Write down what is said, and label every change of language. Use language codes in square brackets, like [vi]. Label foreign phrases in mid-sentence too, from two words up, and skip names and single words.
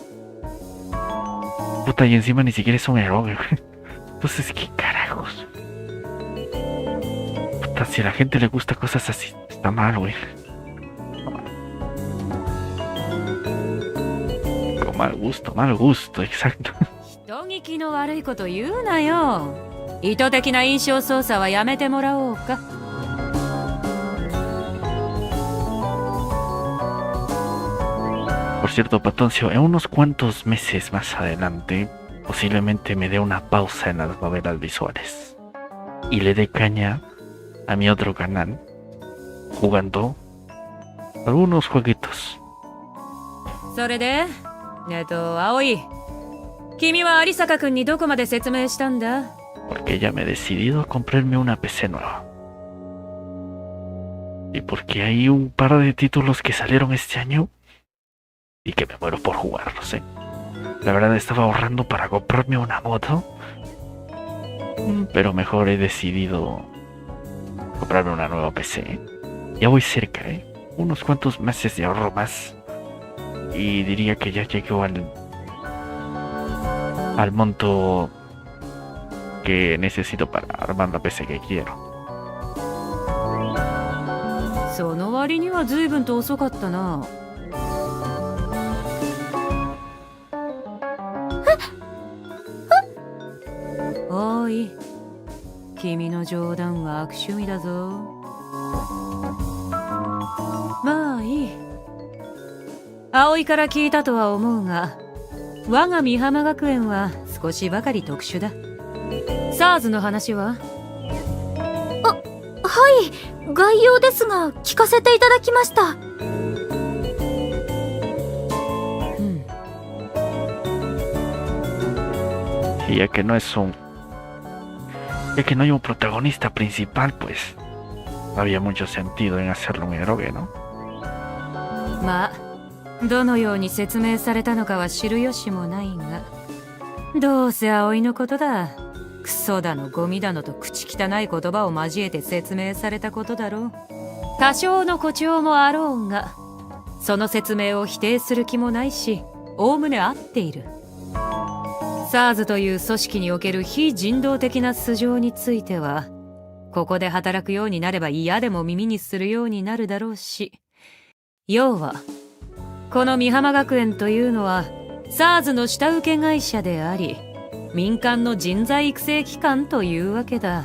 [es] Puta, y encima ni siquiera es un héroe, güey. Entonces, ¿qué carajos? Puta, si a la gente le gusta cosas así, está mal, güey. Con mal gusto, exacto. [ja] 人聞きの悪いこと言うなよ。意図的な印象操作はやめてもらおうか。 [es] Por cierto, Patoncio, en unos cuantos meses más adelante, posiblemente me dé una pausa en las novelas visuales y le dé caña a mi otro canal jugando algunos jueguitos. [ja] それで葵、君は有坂くんにどこまで説明したんだ？ [es] Porque ya me he decidido a comprarme una PC nueva. Y porque hay un par de títulos que salieron este año y que me muero por jugarlos, ¿eh? La verdad estaba ahorrando para comprarme una moto, pero mejor he decidido comprarme una nueva PC, ¿eh? Ya voy cerca, ¿eh? Unos cuantos meses de ahorro más y diría que ya llego al monto que necesito para armar la PC que quiero. [ja] その割には随分と遅かったな。おい、君の冗談は悪趣味だぞ。まあいい。葵から聞いたとは思うが、我が美浜学園は少しばかり特殊だ。SARS の話は？はい、概要ですが聞かせていただきました。 [es] Y ya que no hay un protagonista principal, pues no había mucho sentido en hacerlo un héroe, ¿no? [ja] まあ、どのように説明されたのかは知る由もないが、どうせ葵のことだ。クソだのゴミだのと口汚い言葉を交えて説明されたことだろう。多少の誇張もあろうが、その説明を否定する気もないし、おおむね合っている。SARS という組織における非人道的な素性については、ここで働くようになれば嫌でも耳にするようになるだろうし、要はこの美浜学園というのは SARS の下請け会社であり、民間の人材育成機関というわけだ。